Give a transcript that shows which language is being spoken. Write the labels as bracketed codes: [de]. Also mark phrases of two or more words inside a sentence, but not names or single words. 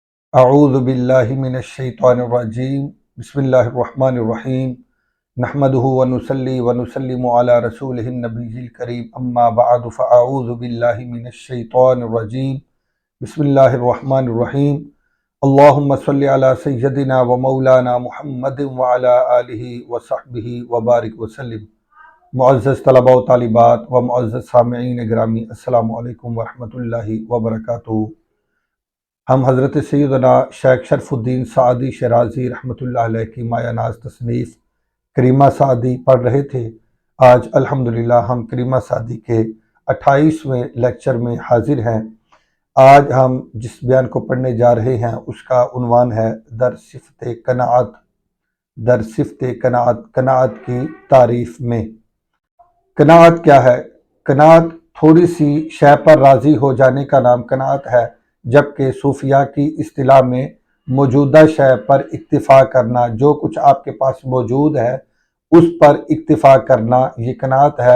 [ar] اعوذ باللہ من الشیطان الرجیم بسم اللہ الرحمن الرحیم نحمدہ ونصلی ونسلم علی رسولہ النبی الکریم اما بعد فاعوذ باللہ من الشیطان الرجیم بسم اللہ الرحمن الرحیم اللہم صلی علی سیدنا و مولانا محمد وعلی آلہ وصحبہ وبارک وسلم۔ [ur] معزز طلباء و طالبات و معزز سامعین گرامی، [ar] السلام علیکم ورحمۃ اللہ وبرکاتہ۔ [ur] ہم حضرت سیدنا شیخ شرف الدین سعدی شیرازی [ar] رحمۃ اللہ علیہ [ur] کی مایہ ناز تصنیف کریمہ سعدی پڑھ رہے تھے۔ آج الحمدللہ ہم کریمہ سعدی کے 28ویں لیکچر میں حاضر ہیں۔ آج ہم جس بیان کو پڑھنے جا رہے ہیں اس کا عنوان ہے [fa] در صفت قناعت۔ در صفت قناعت، [ur] قناعت کی تعریف میں۔ قناعت کیا ہے؟ قناعت تھوڑی سی شے پر راضی ہو جانے کا نام قناعت ہے، جبکہ صوفیہ کی اصطلاح میں موجودہ شے پر اکتفا کرنا، جو کچھ آپ کے پاس موجود ہے اس پر اکتفا کرنا، یہ قناعت ہے۔